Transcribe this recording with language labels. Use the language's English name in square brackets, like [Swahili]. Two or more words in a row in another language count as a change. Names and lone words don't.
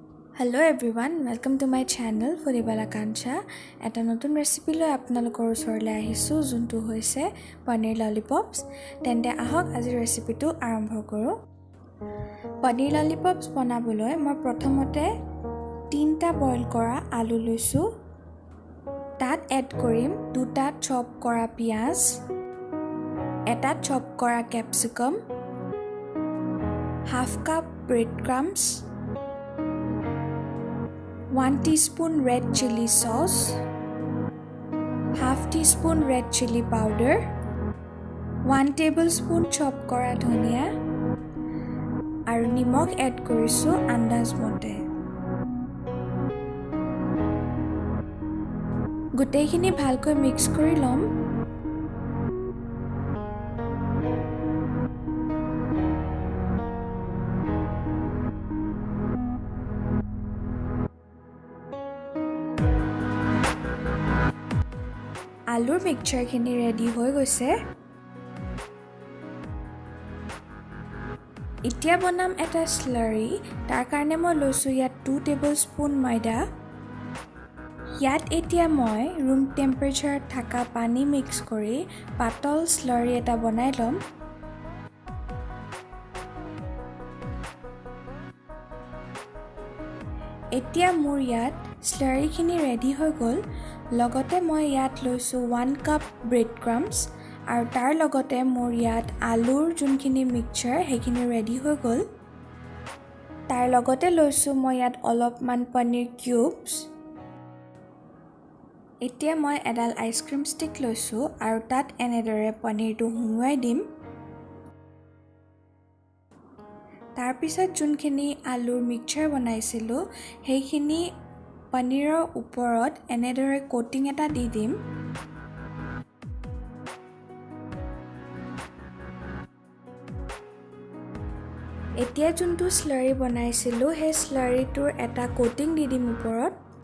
[English] Hello everyone, welcome to my channel Furibala Kancha. [Assamese] এটা নতুন recipe লৈ আপোনালোকৰ ওচৰলৈ আহিছোঁ যিটো হৈছে paneer lollipops. তেন্তে আহক আজি recipe টো আৰম্ভ কৰোঁ. Paneer lollipops banaboloi moi prothomote 3টা boil kora alu loisu. Tat add korim 2টা chop kora piaz, eta chop kora capsicum, [English] half cup breadcrumbs, 1 teaspoon red chilli sauce, half teaspoon red chilli powder, 1 tablespoon chop [Assamese] কৰা ধনিয়া, আৰু নিমখ add কৰিছোঁ আন্দাজ মতে. গোটেইখিনি ভালকৈ mix কৰি ল'লোঁ. Alur mixture khini ready hoi goise. এতিয়া বনাম এটা slurry, তাৰ কাৰণে মই লৈছোঁ ইয়াত 2 tablespoon ময়দা. ইয়াত এতিয়া মই [English] room temperature [Assamese] থকা পানী mix কৰি পাতল slurry এটা বনাই ল'লোঁ. এতিয়া মোৰ ইয়াত slurry খিনি ready হৈ গ'ল. লগতে মই ইয়াত লৈছোঁ [English] 1 cup breadcrumbs [Assamese] আৰু তাৰ লগতে মোৰ ইয়াত আলুৰ যিখিনি mixture সেইখিনি ready হৈ গ'ল. তাৰ লগতে লৈছোঁ মই ইয়াত অলপমান paneer cubes. এতিয়া মই এডাল [English] ice cream stick [Assamese] লৈছোঁ আৰু তাত এনেদৰে paneer টো সোমুৱাই দিম. তাৰ পিছত যিখিনি আলুৰ mixture বনাইছিলোঁ সেইখিনি paneerৰ ওপৰত এনেদৰে coating এটা দি দিম. এতিয়া যিটো slurry বনাইছিলোঁ সেই slurry টোৰ এটা coating দি দিম ওপৰত.